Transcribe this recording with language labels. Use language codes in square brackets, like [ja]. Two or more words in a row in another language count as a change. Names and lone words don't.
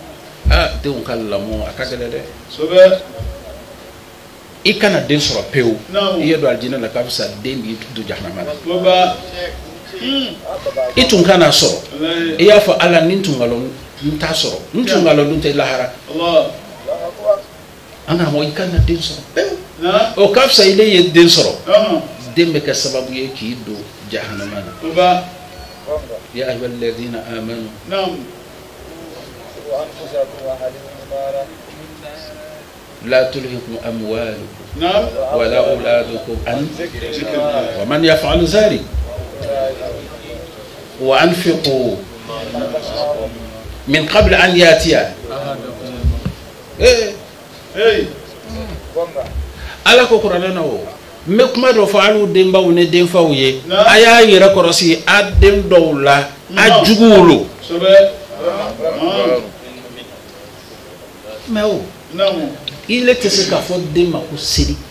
[bm] denw ka lamɔ a ka gɛlɛn dɛ i kana den sɔrɔ pewu i ye don alijinɛ la k'a bɛ sa den b'i don jahanama la i tun kana sɔrɔ i y'a fɔ ala ni tun nkalon n t'a sɔrɔ n tun nkalon dun tɛ lahara an ka mɔ i kana den sɔrɔ pewu o k'a fisa ile ye den sɔrɔ den bɛ kɛ sababu ye k'i don jahanama na [ar] يا أيها الذين آمنوا لا تلهكم أموالكم ولا أولادكم عن ذكر الله ومن يفعل ذلك وأنفقوا من قبل أن يأتي [bm] ala ko kuranɛ na o mɛ kuma dɔ fɔ hali denbaw ni denfaw ye a y'a yɛrɛ kɔrɔsi a den dɔw la a juguw lo mɛ o ile tɛ se k'a fɔ den ma ko seli